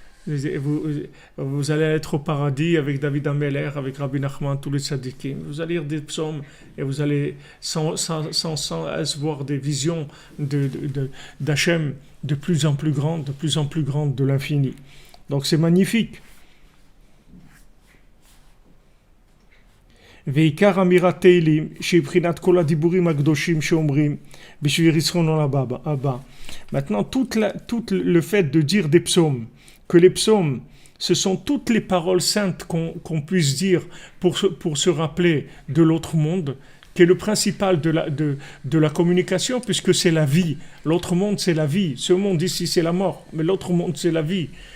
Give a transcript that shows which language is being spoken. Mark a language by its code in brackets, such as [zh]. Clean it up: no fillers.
[fr] Vous allez être au paradis avec David Ameller, avec Rabbi Nachman, tous les tzadikim. Vous allez lire des psaumes et vous allez sans voir des visions d'Hachem de plus en plus grandes de l'infini. Donc c'est magnifique. [he] ועיקר אמירת תהילים שבחינת כל הדיבורים הקדושים שאומרים בשביל ישרון הבא. [fr] Maintenant, tout le fait de dire des psaumes, que les psaumes, ce sont toutes les paroles saintes qu'on puisse dire pour se rappeler de l'autre monde, qui est le principal de la communication, puisque c'est la vie. L'autre monde, c'est la vie. Ce monde ici, c'est la mort, mais l'autre monde, c'est la vie.